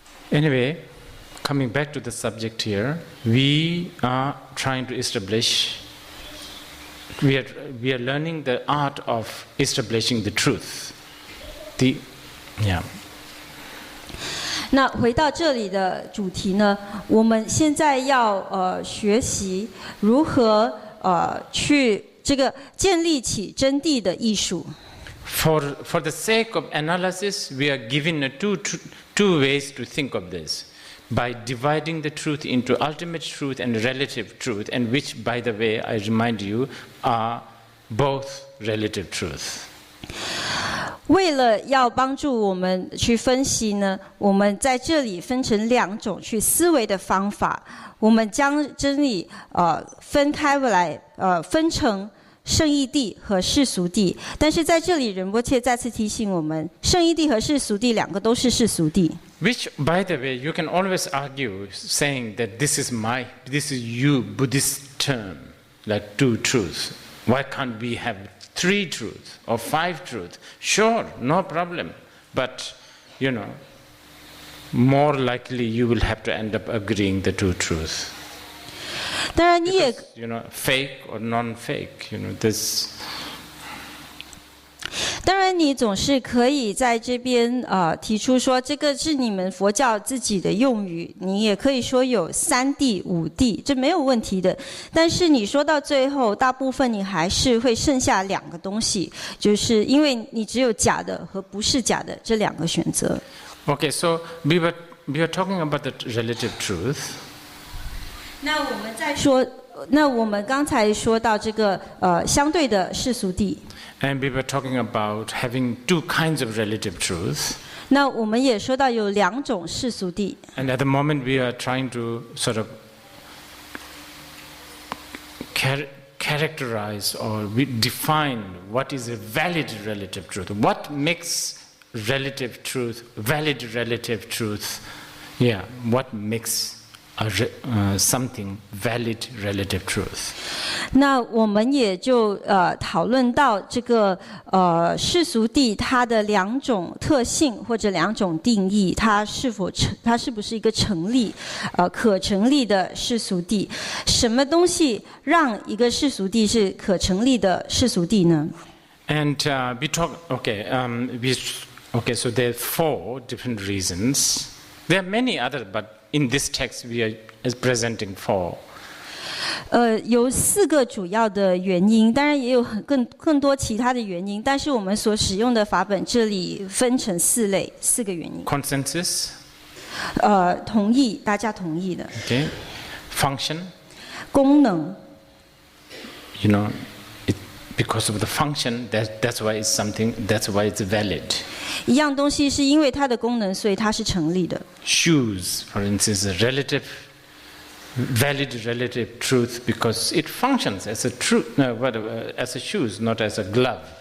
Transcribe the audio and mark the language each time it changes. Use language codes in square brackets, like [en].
[en] Anyway, coming back to the subject here, we are trying to establish. We are learning the art of establishing the truth. Yeah. [zh] 那回到这里的主题呢，我们现在要学习如何去这个建立起真谛的艺术。 [en] For the sake of analysis, we are given two ways to think of this. By dividing the truth into ultimate truth and relative truth, and which, by the way, I remind you, are both relative truth. [zh] 为了要帮助我们去分析呢，我们在这里分成2种去思维的方法。我们将真理分开来，分成圣义谛和世俗谛。但是在这里，仁波切再次提醒我们，圣义谛和世俗谛2个都是世俗谛。 [en] Which, by the way, you can always argue, saying that this is you Buddhist term, like 2 truths. Why can't we have 3 truths or 5 truths? Sure, no problem. But, you know, more likely you will have to end up agreeing the 2 truths. [zh] 当然你也 [en] Because, you know, fake or non-fake, you know, this. [zh] 当然，你总是可以在这边提出说，这个是你们佛教自己的用语，你也可以说有3谛、5谛，这没有问题的。但是你说到最后，大部分你还是会剩下2个东西，就是因为你只有假的和不是假的这2个选择。 [en] Okay, so we are talking about the relative truth. [zh] 那我们刚才说到这个相对的世俗谛。 [en] And we were talking about having 2 kinds of relative truth. [zh] 那我们也说到有2种世俗谛。 [en] And at the moment we are trying to sort of characterize or define what is a valid relative truth. What makes relative truth, valid relative truth? Yeah, what makes something valid relative truth. [zh] 那我们也就讨论到这个世俗谛它的2种特性或者2种定义，它是不是一个成立可成立的世俗谛？什么东西让一个世俗谛是可成立的世俗谛呢？ [en] And we talk. Okay, so there are 4 different reasons. There are many others, but in this text we are is presenting 4. [zh] 有4个主要的原因，当然也有更多其他的原因，但是我们所使用的法本这里分成4类，4个原因。 [en] Consensus. [zh] 同意，大家同意的。 [en] Okay. Function. [zh] 功能。 [en] You know, because of the function, that's why it's something. That's why it's valid. [zh] 一样东西是因为它的功能，所以它是成立的。 [en] Shoes, for instance, a valid relative truth because it functions as a truth, as a shoes, not as a glove.